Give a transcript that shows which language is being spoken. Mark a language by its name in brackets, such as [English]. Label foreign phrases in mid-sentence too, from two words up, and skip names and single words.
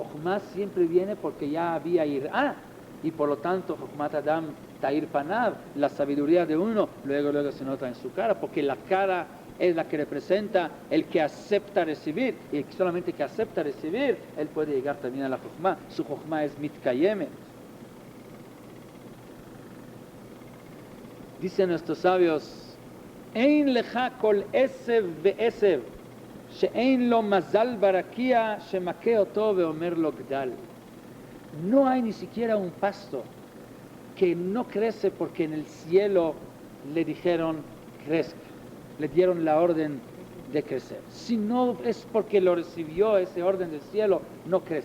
[Spanish] Chokhmah siempre viene porque ya había Irá, y por lo tanto [Hebrew] חכמת אדם תאיר פניו, [Spanish] la sabiduría de uno, luego se nota en su cara, porque la cara es la que representa el que acepta recibir, y solamente que acepta recibir, él puede llegar también a la Chokhmah. Su Chokhmah es Mitkayemet. Dicen nuestros sabios, [Hebrew] אין לך כל עשב ועשב שאין לו מזל ברקיע שמכה אותו ואומר לו גדל. [Spanish] No hay ni siquiera un pasto que no crece porque en el cielo le dijeron crezca, le dieron la orden de crecer. Si no es porque lo recibió ese orden del cielo, no crece.